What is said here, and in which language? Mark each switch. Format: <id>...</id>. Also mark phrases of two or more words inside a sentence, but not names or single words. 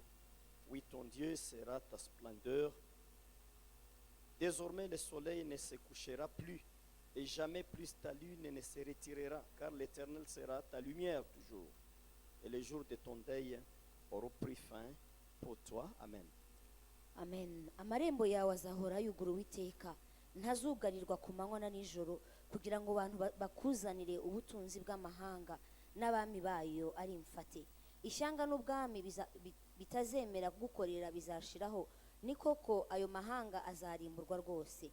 <fr>Oui, ton Dieu sera ta splendeur. Désormais le soleil ne se couchera plus, et jamais plus ta lune ne se retirera, car l'Éternel sera ta lumière toujours. Et les jours de ton deuil auront pris fin pour toi. Amen. Amen.</fr> <rw>Amarembo yawe azahora yugura Uwiteka, ntazugarirwa ku manywa na nijoro, kugira ngo abantu bakuzanire ubutunzi bw'amahanga n'abami bayo ari imfate. Ishyanga n'ubwami bitazemera kugukorera bizashiraho, ni koko ayo mahanga azarimburwa rwose.</rw>